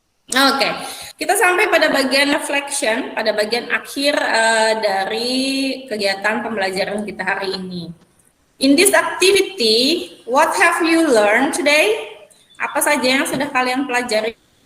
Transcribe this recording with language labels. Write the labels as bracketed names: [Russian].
[Indonesian] Oke, kita sampai pada bagian reflection, pada bagian akhir dari kegiatan pembelajaran kita hari ini. [English] In this activity, what have you learned today? [Indonesian] Apa saja yang sudah kalian pelajari?